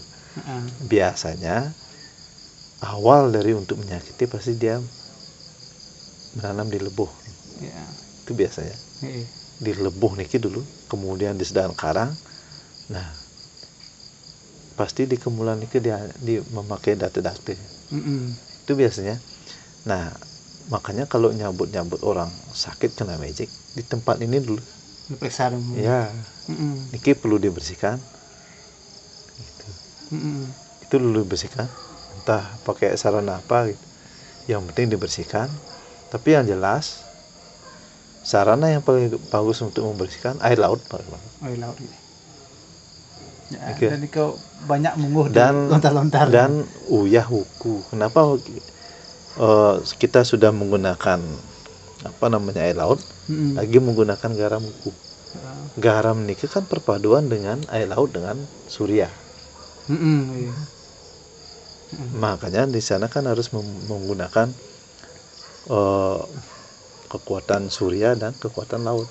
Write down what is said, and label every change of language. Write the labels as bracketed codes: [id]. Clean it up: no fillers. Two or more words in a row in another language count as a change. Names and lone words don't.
[id] Biasanya awal dari untuk menyakiti pasti dia menanam di lebuh. Itu biasanya di lebuh niki dulu, kemudian di sedang karang. Nah, pasti di kemulan niki dia memakai date-date. Itu biasanya. Nah, makanya kalau nyambut orang sakit kena magic di tempat ini dulu diperiksa dulu. Niki perlu dibersihkan. Gitu. Itu dulu dibersihkan. Entah pakai sarana apa gitu. Yang penting dibersihkan. Tapi yang jelas sarana yang paling bagus untuk membersihkan air laut. Air laut ini. Dan itu banyak munguh dan lontar-lontar. Dan uyah wuku. Kenapa kita sudah menggunakan air laut, lagi menggunakan garam wuku. Garam ini kan perpaduan dengan air laut dengan surya. Makanya di sana kan harus menggunakan kekuatan surya dan kekuatan laut.